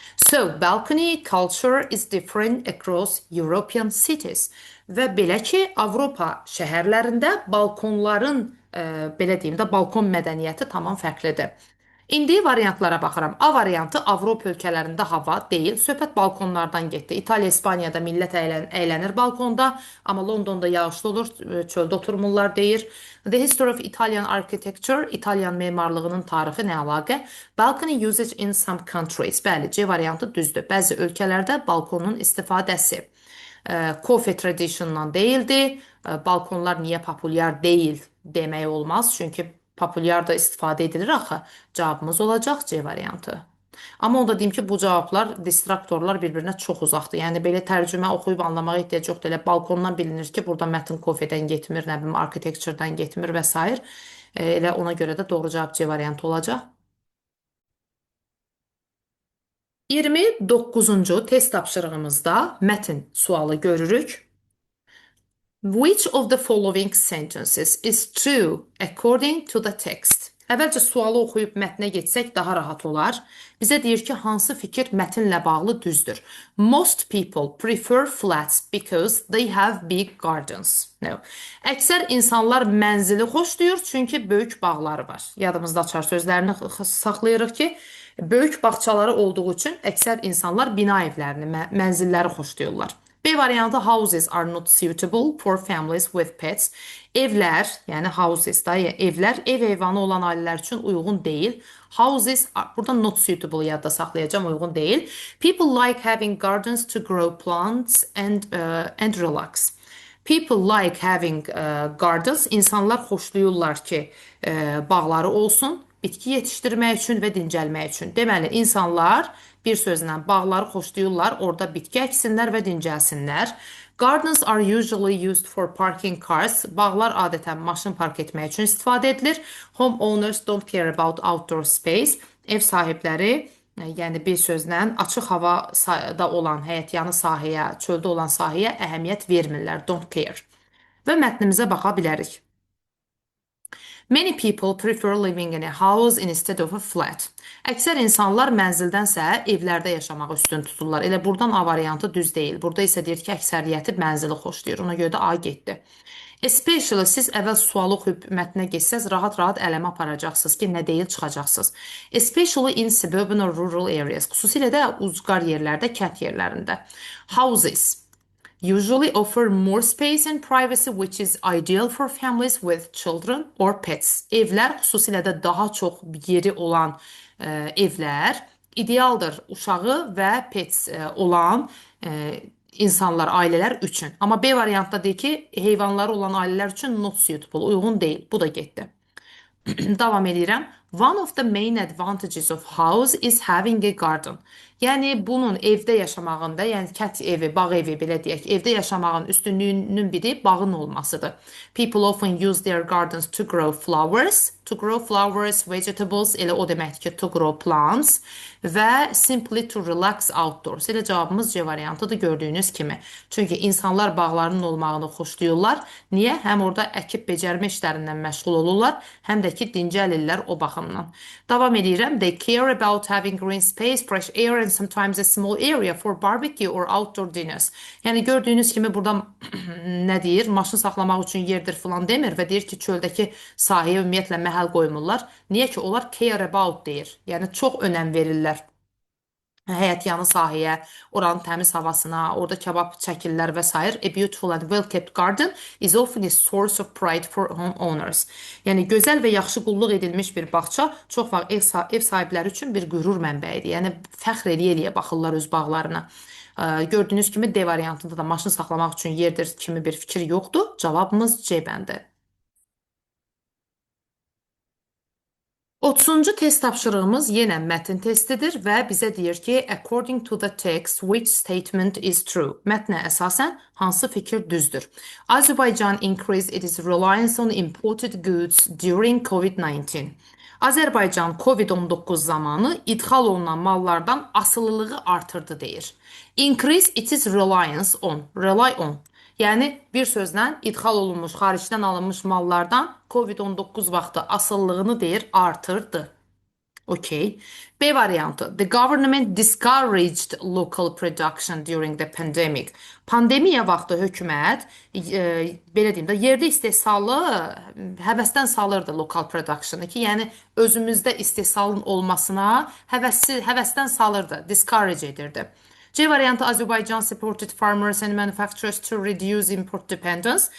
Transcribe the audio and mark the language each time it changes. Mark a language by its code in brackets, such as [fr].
[en] So, balcony culture is different across European cities. [az] Və belə ki, Avropa şəhərlərində balkonların, belə deyim də, balkon mədəniyyəti tamam fərqlidir. İndi variantlara baxıram. A variantı Avropa ölkələrində hava deyil. Söhbət balkonlardan getdi. İtaliya, İspaniyada millət əylənir balkonda, amma Londonda yağışlı olur, çöldə oturmurlar deyir. [en] The history of Italian architecture, [az] İtalyan memarlığının tarixi nə əlaqə? [en] Balcony usage in some countries. [az] Bəli, C variantı düzdür. Bəzi ölkələrdə balkonun istifadəsi. Coffee traditiondan değildi. Balkonlar niye populyar değil demək olmaz. Çünki populyar da istifadə edilir axı. Cavabımız olacaq C variantı. Amma onda deyim ki, bu cavablar, distraktorlar bir-birinə çox uzaqdır. Yəni belə tərcümə oxuyub anlamağa ehtiyac yoxdur. Elə balkondan bilinir ki, burada mətn kofedən getmir, nə bilim, architecture'dan getmir və s. Elə ona görə də doğru cavab C variantı olacaq. 29-cu test tapşırığımızda mətn sualı görürük. [en] Which of the following sentences is true according to the text? [az] Əvvəlcə sualı oxuyub mətnə getsək daha rahat olar. Bizə deyir ki, hansı fikir mətnlə bağlı düzdür? [en] Most people prefer flats because they have big gardens. No. [az] Əksər insanlar mənzili xoşlayır çünki böyük bağları var. Yadımızda açar sözlərini saxlayırıq ki, böyük bağçaları olduğu üçün əksər insanlar bina evlərini, mənzilləri xoşlayırlar. B variantı [en] houses are not suitable for families with pets. [az] Evlər, yəni houses da, evlər ev heyvanı olan ailələr üçün uyğun deyil. Houses, burada [en] not suitable [az] yadda saxlayacağım, uyğun deyil. [en] People like having gardens to grow plants and relax. People like having gardens. [az] İnsanlar xoşlayırlar ki, bağları olsun, bitki yetişdirmək üçün və dincəlmək üçün. Deməli, insanlar bir sözlə bağları xoşlayırlar, orada bitki əksinlər və dincəlsinlər. [en] Gardens are usually used for parking cars. [az] Bağlar adətən maşın park etmək üçün istifadə edilir. [en] Homeowners don't care about outdoor space. [az] Ev sahibləri, yəni bir sözlə açıq havada olan həyətyanı sahəyə, çöldə olan sahəyə əhəmiyyət vermirlər. [en] Don't care. [az] Və mətnimizə baxa bilərik. [en] Many people prefer living in a house instead of a flat. [az] Əksər insanlar mənzildənsə evlərdə yaşamağı üstün tuturlar. Elə buradan A variantı düz deyil. Burada isə deyir ki, əksəriyyəti mənzili xoşlayır. Ona görə də A getdi. Especially siz əvvəl sualı oxuyub mətnə geçsəz rahat-rahat ələmə aparacaqsınız ki, nə deyil çıxacaqsınız. [en] Especially in suburban or rural areas. [az] Xüsusilə də uzqar yerlərdə, kənd yerlərində. [en] Houses. Usually offer more space and privacy, which is ideal for families with children or pets. [az] Evlər, xüsusilə də daha çox yeri olan evlər idealdır uşağı və pets olan insanlar, ailələr üçün. Amma B variantda deyir ki, heyvanları olan ailələr üçün [en] not suitable, [az] uyğun deyil. Bu da getdi. Davam edirəm. [en] One of the main advantages of house is having a garden. [az] Yəni bunun evdə yaşamağında, yəni kət evi, bağ evi belə deyək, evdə yaşamağın üstünlüyünün biri bağın olmasıdır. [en] People often use their gardens to grow flowers, vegetables, [az] elə o deməkdir ki, [en] to grow plants və simply to relax outdoors. [az] Elə cavabımız C variantıdır gördüyünüz kimi. Çünki insanlar bağlarının olmağını xoşlayırlar. Niyə? Həm orada əkib becərmə işlərindən məşğul olurlar, həm də ki, dincəlirlər o baxımdan. Davam edirəm. [en] They care about having green space, fresh air and sometimes a small area for barbecue or outdoor dinners. [az] Yəni gördüyünüz kimi burada nə deyir? Maşın saxlamaq üçün yerdir filan demir və deyir ki, çöldəki sahəyə ümumiyyətlə məhəl qoymurlar. Niyə ki, onlar [en] care about [az] deyir. Yəni çox önəm verirlər həyətyanı sahəyə, oranın təmiz havasına, orada kebab çəkirlər və s. A beautiful and well-kept garden is often a source of pride for homeowners. Yəni gözəl və yaxşı qulluq edilmiş bir bağça çox vaxt ev sahibləri üçün bir qürur mənbəyidir. Yəni fəxr eləyə-eləyə baxırlar öz bağlarına. Gördüyünüz kimi D variantında da maşın saxlamaq üçün yerdir kimi bir fikir yoxdur. Cavabımız C bəndi. 30-cu test tapşırığımız yenə mətn testidir və bizə deyir ki, [en] according to the text, which statement is true? [az] Mətnə əsasən hansı fikir düzdür? [en] Azərbaycan increased its reliance on imported goods during COVID-19. [az] Azərbaycan COVID-19 zamanı idxal olunan mallardan asılılığı artırdı deyir. [en] Increase its reliance on, rely on. [az] Yəni bir sözlə idxal olunmuş, xaricdən alınmış mallardan COVID-19 vaxtı asıllığını deyir, artırdı. Okay. B variantı. [en] The government discouraged local production during the pandemic. [az] Pandemiya vaxtı hökumət, belə deyim də, yerdə istehsalı həvəsdən salırdı local production'ı ki, yəni özümüzdə istehsalın olmasına həvəsdən salırdı, discourage edirdi. C variantı [en] Azərbaycan supported farmers and manufacturers to reduce import dependence.